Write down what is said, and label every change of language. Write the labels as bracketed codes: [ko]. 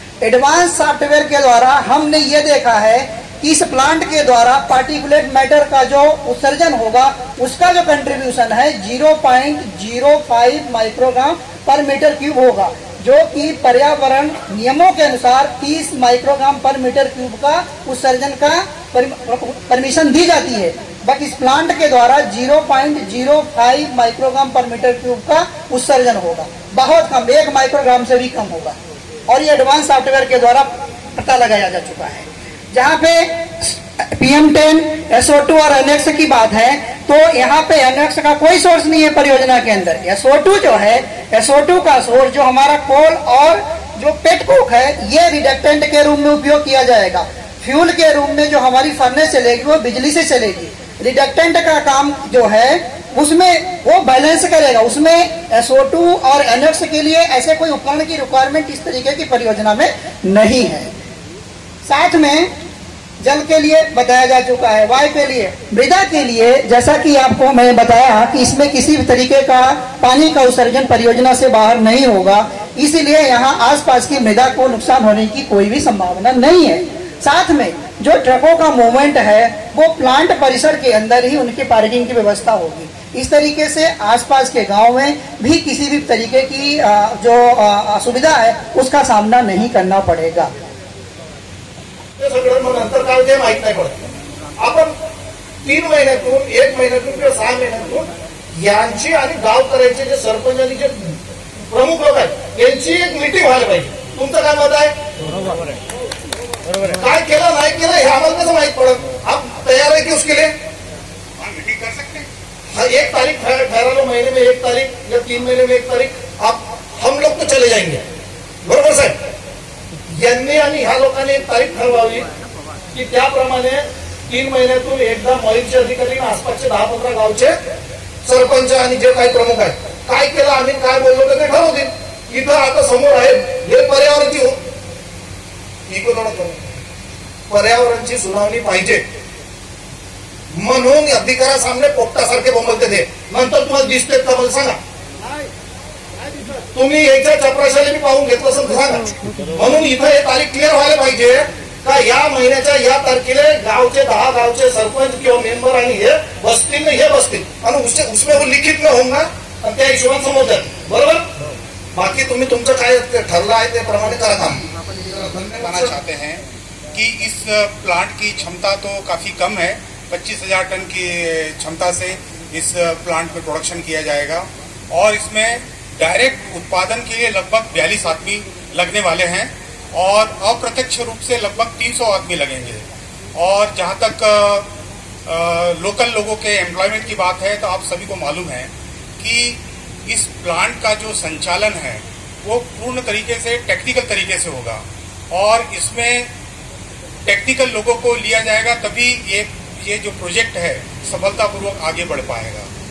[hi] Advance software के द्वारा हमने ये देखा है कि इस प्लांट के द्वारा पार्टिकुलेट मैटर का जो उत्सर्जन होगा उसका जो कंट्रीब्यूशन है 0.05 माइक्रोग्राम पर मीटर क्यूब होगा, जो कि पर्यावरण नियमों के अनुसार 30 माइक्रोग्राम पर मीटर क्यूब का उत्सर्जन का परमिशन दी जाती है। बट इस प्लांट के द्वारा 0.05 माइक्रोग्राम पर मीटर क्यूब का उत्सर्जन होगा, बहुत कम, 1 माइक्रोग्राम से भी कम होगा। और ये एडवांस सॉफ्टवेयर के द्वारा पता लगाया जा चुका है। जहाँ पे PM10, SO2 और NX की बात है तो यहाँ पे NX का कोई सोर्स नहीं है परियोजना के अंदर। SO2 जो है, SO2 का सोर्स जो हमारा कोल और जो पेटकोक है ये रिडक्टेंट के रूप में उपयोग किया जाएगा। फ्यूल के रूप में जो हमारी फर्नेस चलेगी वो बिजली से चलेगी। रिडक्टेंट का काम जो है उसमें वो बैलेंस करेगा, उसमें SO2 और NX के लिए ऐसे कोई उपकरण की रिक्वायरमेंट इस तरीके की परियोजना में नहीं है। साथ में जल के लिए बताया जा चुका है, वायु के लिए, मृदा के लिए जैसा कि आपको मैं बताया कि इसमें किसी भी तरीके का पानी का उत्सर्जन परियोजना से बाहर नहीं होगा, इसलिए यहाँ आसपास की मृदा को नुकसान होने की कोई भी संभावना नहीं है। साथ में जो ट्रकों का मूवमेंट है वो प्लांट परिसर के अंदर ही उनकी पार्किंग की व्यवस्था होगी। इस तरीके से आसपास के गांव में भी किसी भी तरीके की जो असुविधा है उसका सामना नहीं करना पड़ेगा। [mr] सगळं मग नंतर काय ते माहित नाही पडत। आपण 3 महिन्यातून 1 महिन्यातून किंवा 6 महिन्यातून यांची आणि गावकऱ्यांचे जे सरपंच आणि जे प्रमुख लोक आहेत यांची एक मीटिंग व्हायला पाहिजे। तुमचं काय मत आहे? बरोबर आहे, बरोबर आहे। काय केलं नाही केलं हे आम्हाला कसं माहित पडत? [hi] आप तयार है कि उसके लिए मीटिंग कर सकते हैं? हाँ, 1 तारीख ठहरा, महीने में 1 तारीख या 3 महीने में 1 तारीख आप हम लोग तो चले जाएंगे, [mr] बरोबर साहेब? यांनी आणि ह्या लोकांनी एक तारीख ठरवावी की त्याप्रमाणे 3 महिन्यातून एकदा मॉईलचे अधिकारी आसपासचे 10-15 गावचे सरपंच आणि जे काही प्रमुख आहेत काय केलं आणि काय बोललो ते ठरवतील। इथं आता समोर आहे हे पर्यावरणची पर्यावरणची सुनावणी पाहिजे म्हणून अधिकाऱ्यासामने पोपटासारखे बोंबलते ते। नंतर तुम्हाला दिसते का मला सांगा, तुम्ही याच्या चपराशाने मी पाहून घेतलं असेल तर सांगा। म्हणून इथं हे तारीख क्लिअर व्हायला पाहिजे का या महिन्याच्या या तारखेला गावचे 10 गावचे सरपंच किंवा मेंबर आणि हे बसतील हे बसतील आणि [hi] उसमें वो लिखित में होगा [mr] आणि त्या हिशोबाने समोर जातील, बरोबर? बाकी तुम्ही तुमचं काय ठरलं आहे ते प्रमाणे करा काम। [hi] बताना चाहते हैं कि इस प्लांट की क्षमता तो काफी कम है, 25,000 टन की क्षमता से इस प्लांट में प्रोडक्शन किया जाएगा और इसमें डायरेक्ट उत्पादन के लिए लगभग 42 आदमी लगने वाले हैं और अप्रत्यक्ष रूप से लगभग 300 आदमी लगेंगे। और जहां तक लोकल लोगों के एम्प्लॉयमेंट की बात है तो आप सभी को मालूम है कि इस प्लांट का जो संचालन है वो पूर्ण तरीके से टेक्निकल तरीके से होगा और इसमें टेक्निकल लोगों को लिया जाएगा, तभी ये जो प्रोजेक्ट है सफलतापूर्वक आगे बढ़ पाएगा।